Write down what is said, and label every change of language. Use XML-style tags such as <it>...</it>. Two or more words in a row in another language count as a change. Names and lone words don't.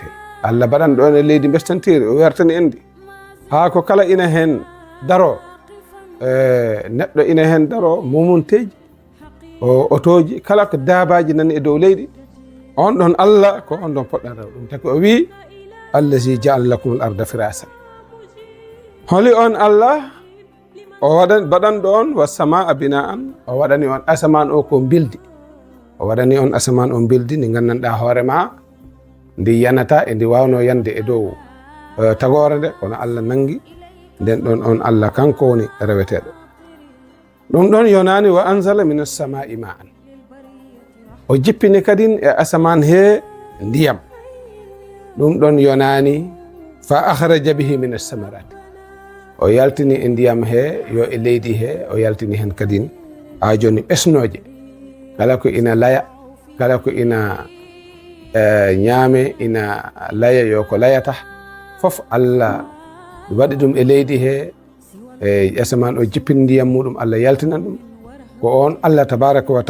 <ff>Allah baɗanɗo on e leydi bestantiri, o wertani en ndi ha ko kala ina hen daro, neɗɗo ina hen daro mumunteji, o otoji kala ko dabaji nani e dow leydi on ɗon Allah ko on ɗon poɗɗa rew ɗum taki o wi</ff> <ar>الذي جعل لكم الأرض فراشا</ar> <ff>holi on Allah o baɗanɗo on</ff> <ar>والسماء بناء</ar> <ff>o waɗani on asaman o ko bildi o waɗani on asaman on bildi ndi gandanɗa hoore ma ndi yanata e ndi wawno yande e dow tagore nde kono Allah nangi nden ɗon on Allah kanko woni reweteɗo ɗum ɗon yonani</ff> <ar>وأنزل من السماء ماء</ar> <ff>o jippini kadin e asaman he ndiyam ɗum ɗon yonani</ff> <ar>فأخرج به من الثمرات</ar> <ff>o yaltini e ndiyam he yo e leydi he o yaltini hen kadin ha joni ɓesnoje kala ko ina laya kala ko ina ñaame ina laya yo ko layata fof Allah waɗi ɗum e leydi he e asaman o jippini ndiyam muɗum Allah yaltinan ɗum ko on Allah</ff> <ar>تبارك و</ar>